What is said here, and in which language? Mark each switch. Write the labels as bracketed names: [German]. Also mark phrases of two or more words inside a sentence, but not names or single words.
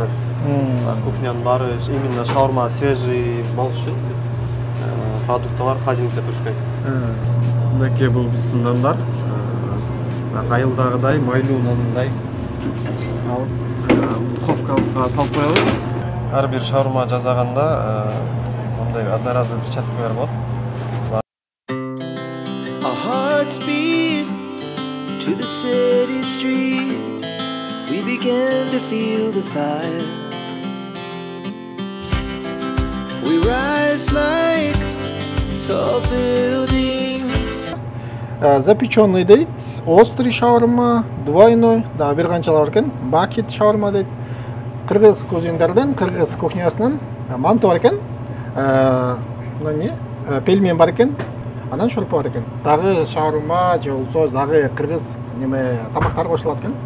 [Kyrgyz] Кухнянын баары [Russian] именно шаурма свежий [Kyrgyz] болуш үчүн продукталар холодильникте туруш керек. Мынакей бул биздин нандар. Айылдагыдай майлуу нандай. Духовкабызга салып коебуз. Ар бир шаурма жасаганда мындай [Russian] одноразовый перчаткалар [Kyrgyz] болот. [English] To the city streets, we began to feel the fire. We rise like tall buildings. [Kyrgyz] Запеченный дейт, [Russian] острый шаурма, двойной, [Kyrgyz] да бир канчалар бар экен. Бакет шаурма дейт. Кыргыз кузиндардан, кыргыз кухнясынан манты бар экен. Мына не? Пельмен бар экен. Анан шорпо бар экен. Дагы шаурма же болсо дагы кыргыз неме тамактар кошулат экен.